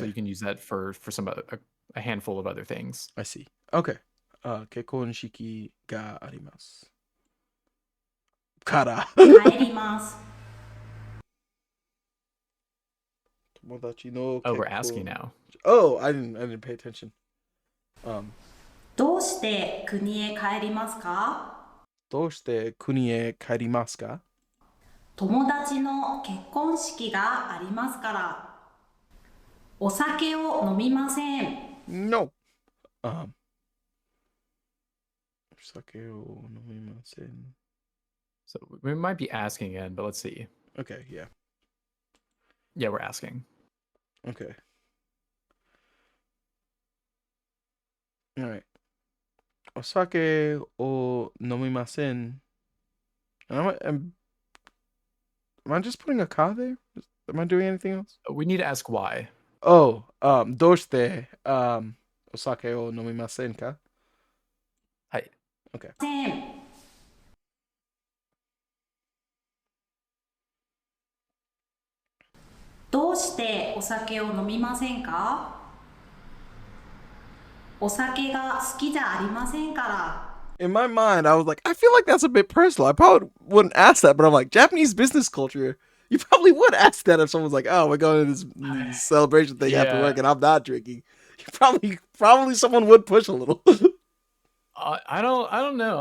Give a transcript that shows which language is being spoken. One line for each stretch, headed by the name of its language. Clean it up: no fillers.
English: So you can use that for some a handful of other things. I see. Okay.
Japanese: Kekkonshiki ga arimasu. Kara. 帰ります。 Tomodachi no
English: Oh, we're asking now. Oh, I didn't pay attention.
Japanese: どうして国へ帰りますか？どうして国へ帰りますか？友達の結婚式がありますから。お酒を飲みません。 No. お酒を飲みません。
English: So we might be asking again, but let's see. Okay, yeah. Yeah, we're asking. Okay. All right.
Japanese: お酒を飲みません.
English: Am I just putting a ka there? Am I doing anything else? We need to ask why.
Japanese: Oh, どうして、お酒を飲みませんか? はい。
English: Okay.
Japanese: せん。どうしてお酒を飲みませんか？お酒が好きじゃありませんから。
English: In my mind, I was like, I feel like that's a bit personal. I probably wouldn't ask that, but I'm like, Japanese business culture, you probably would ask that if someone's like, oh, we're going to this celebration thing after work and I'm not drinking. You probably someone would push a little. I don't know.